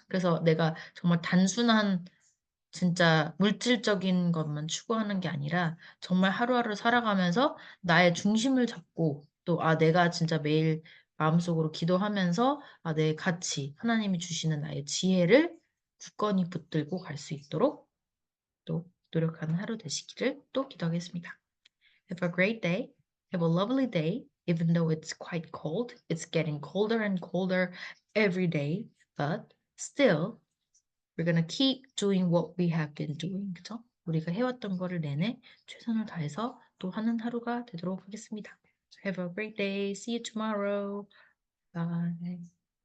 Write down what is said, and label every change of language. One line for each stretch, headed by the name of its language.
Korean: 그래서 내가 정말 단순한 진짜 물질적인 것만 추구하는 게 아니라 정말 하루하루 살아가면서 나의 중심을 잡고 또 내가 진짜 매일 마음속으로 기도하면서 내 가치, 하나님이 주시는 나의 지혜를 굳건히 붙들고 갈 수 있도록 또 노력하는 하루 되시기를 또 기도하겠습니다.
English: Have a great day. Have a lovely day. Even though it's quite cold, it's getting colder and colder every day, but still we're gonna keep doing what we have been doing.
Korean: 그죠? 우리가 해왔던 거를 내내 최선을 다해서 또 하는 하루가 되도록 하겠습니다.
English: Have a great day. See you tomorrow. Bye.